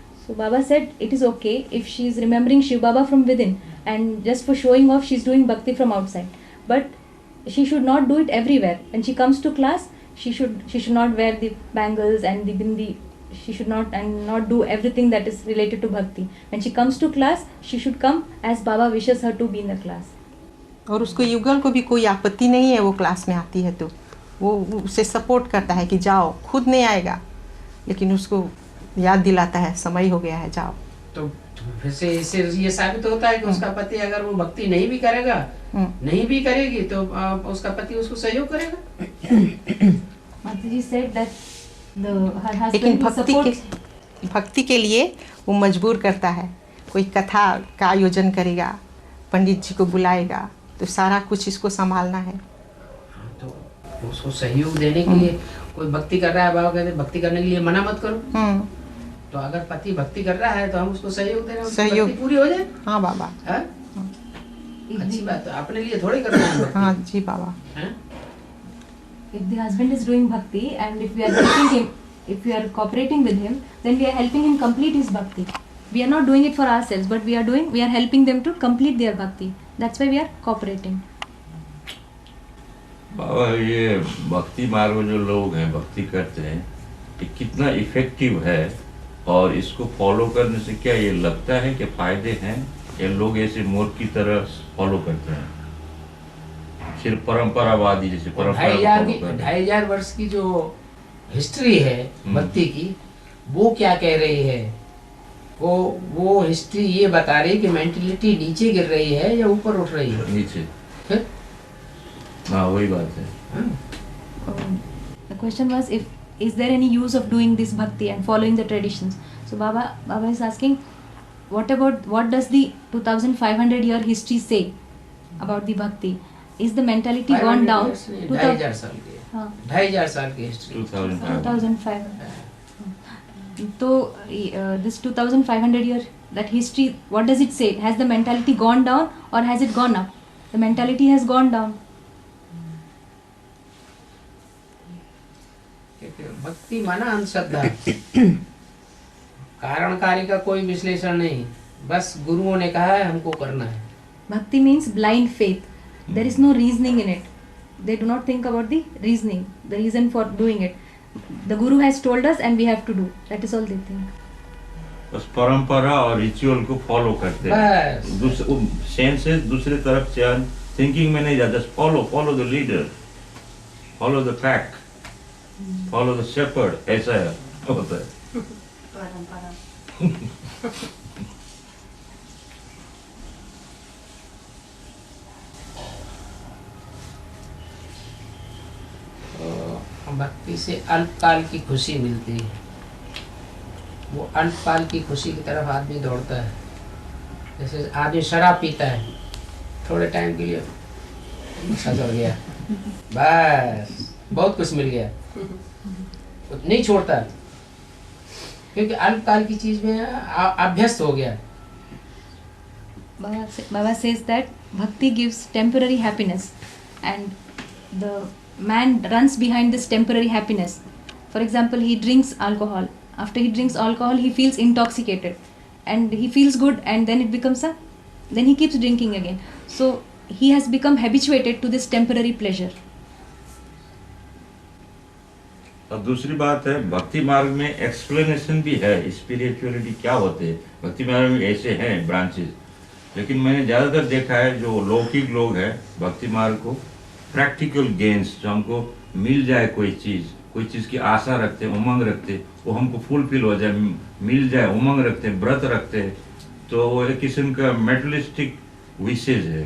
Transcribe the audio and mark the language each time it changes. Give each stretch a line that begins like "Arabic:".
English: So Baba said it is okay if she is remembering Shiv Baba from within and just for showing off she's doing bhakti from outside. But she should not do it everywhere. When she comes to class, she should not wear the bangles and the bindi. She should not do everything that is related to bhakti. When she comes to class, she should come as Baba wishes her to be in the class.
Hindi: और उसको युगल को भी कोई आपत्ति नहीं है, वो क्लास में आती है तो वो उसे सपोर्ट करता है कि जाओ, खुद नहीं आएगा लेकिन उसको याद दिलाता है समय हो गया है, जाओ। तो फिर से इससे ये साबित होता है कि उसका पति अगर वो भक्ति नहीं भी करेगा, नहीं भी करेगी तो उसका पति उसको सहयोग करेगा।
English: Mataji said that her husband
Hindi: लेकिन
English: will
Hindi: भक्ति के लिए वो मजबूर करता है। कोई कथा का आयोजन करेगा, पंडित जी को बुलाएगा, तो सारा कुछ इसको संभालना है। तो उसको सहयोग देने के लिए कोई भक्ति कर रहा है, बाबा कहते भक्ति करने के लिए मना मत करो। तो अगर पति भक्ति कर रहा है तो हम उसको सहयोग दे रहे हैं, सहयोग पूरी हो जाए। हाँ बाबा। हाँ? अच्छी बात है, अपने लिए थोड़ी कर रहे हैं। हाँ जी बाबा।
English: If the husband is doing bhakti and if we are helping him, if we are cooperating with him, then we are helping him complete his bhakti. We are not doing it for ourselves, but we are helping them to complete their bhakti. That's why we are cooperating.
Hindi: बाबा ये भक्ति मार्ग में जो लोग हैं भक्ति करते हैं, ये कितना इफेक्टिव है और इसको फॉलो करने से क्या ये लगता है कि फायदे हैं या लोग ऐसे मोर की तरह फॉलो करते हैं, सिर्फ परंपरावादी जैसे परंपरा 2500 वर्ष की जो हिस्ट्री है भक्ति की, वो क्या कह रही है? वो हिस्ट्री ये बता रही है कि मेंटलिटी नीचे गिर रही है या ऊपर उठ रही है? नीचे। हाँ वही बात है।
English: The question was is there any use of doing this bhakti and following the traditions? So Baba is asking, what does the 2500 year history say about the bhakti? Is the mentality gone down?
Hindi: 2500 साल की। हाँ। 2500 साल की history. 2500.
English: So this 2500 year that history, what does it say? Has the mentality gone down or has it gone up? The mentality has gone down.
Hindi: भक्ति माना अंधश्रद्धा, कारण कार्य का कोई विश्लेषण नहीं, बस गुरुओं ने कहा है हमको करना है।
English: Bhakti means blind faith. There is no reasoning in it. They do not think about the reasoning, the reason for doing it. The Guru has told us and we have to do. That is all they think.
Hindi: बस परंपरा और ritual को follow करते हैं, senses दूसरे तरफ से thinking में नहीं जाता।
English: follow the leader, follow the pack, follow the shepherd,
Hindi: ऐसा होता है। भक्ति से अल्पकाल की खुशी मिलती है, वो अल्पकाल की खुशी की तरफ आदमी दौड़ता है। जैसे आदमी शराब पीता है, थोड़े टाइम के लिए सजग गया, बस बहुत कुछ मिल गया, नहीं छोड़ता, क्योंकि अल्पकाल की चीज में अभ्यस्त हो गया।
English: Baba says that bhakti gives temporary happiness, and the man runs behind this temporary happiness. For example, he drinks alcohol. After he drinks alcohol, he feels intoxicated, and he feels good, and then it becomes then he keeps drinking again. So he has become habituated to this temporary pleasure.
Hindi: और दूसरी बात है, भक्ति मार्ग में explanation भी है, spirituality क्या होते हैं। भक्ति मार्ग में ऐसे हैं ब्रांचेस, लेकिन मैंने ज़्यादातर देखा है जो लौकिक लोग हैं भक्ति मार्ग को प्रैक्टिकल गेन्स, जो हमको मिल जाए कोई चीज़ की आशा रखते हैं, उमंग रखते हैं, वो हमको फुलफिल हो जाए, मिल जाए, उमंग रखते हैं, व्रत रखते हैं, तो वो एक किस्म का मेटलिस्टिक विशेष है।